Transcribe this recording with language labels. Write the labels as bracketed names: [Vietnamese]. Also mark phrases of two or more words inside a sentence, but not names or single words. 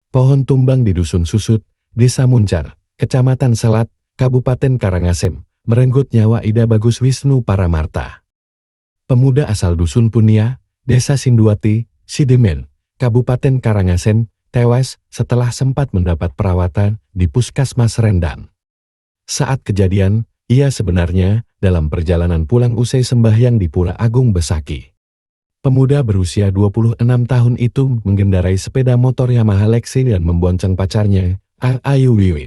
[Indonesian] Pohon tumbang di Dusun Susut, Desa Muncar, Kecamatan Selat, Kabupaten Karangasem, merenggut nyawa Ida Bagus Wisnu Paramarta. Pemuda asal Dusun Punia, Desa Sinduati, Sidemen, Kabupaten Karangasem, tewas setelah sempat mendapat perawatan di Puskesmas Rendang. Saat kejadian, ia sebenarnya dalam perjalanan pulang usai sembahyang di Pura Agung Besaki. Pemuda berusia 26 tahun itu mengendarai sepeda motor Yamaha Lexi dan membonceng pacarnya, Ayu Wiwit.